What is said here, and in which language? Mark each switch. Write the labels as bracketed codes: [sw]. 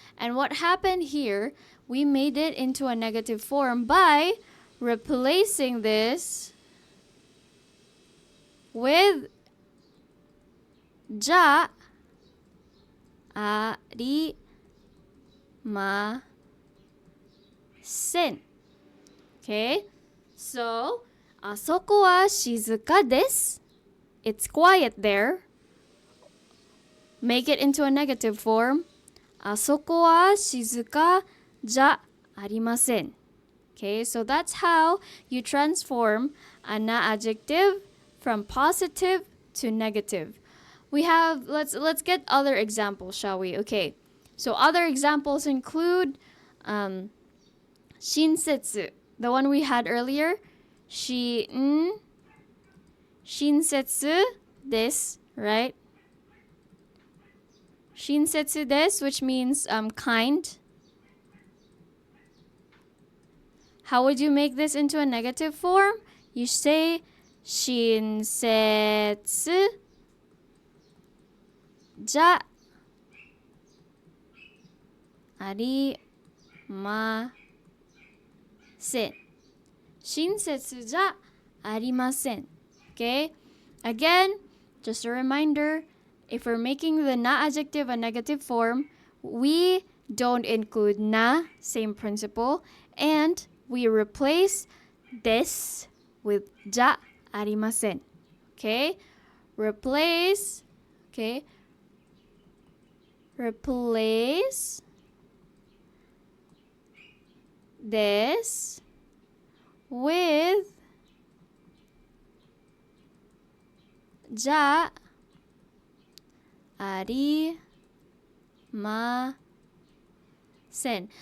[en] And what happened here, we made it into a negative form by replacing this with [ja] じゃありません。 [en] Okay? [ja] So, あそこは静かです。 [en] It's quiet there. Make it into a negative form. [ja] あそこは静かじゃありません。 [en] Okay, so that's how you transform a na adjective from positive to negative. We have, let's get other examples, shall we? Okay, so other examples include 親切, the one we had earlier. [ja] 親切です, [en] right? [ja] 親切です, [en] which means kind. How would you make this into a negative form? You say [ja] 親切じゃありません。親切じゃありません。 [en] Okay? Again, just a reminder, if we're making the na adjective a negative form, we don't include na, same principle, and we replace this with [ja] じゃありません. [en] Okay? Replace, okay? Replace this with [ja] じゃありません.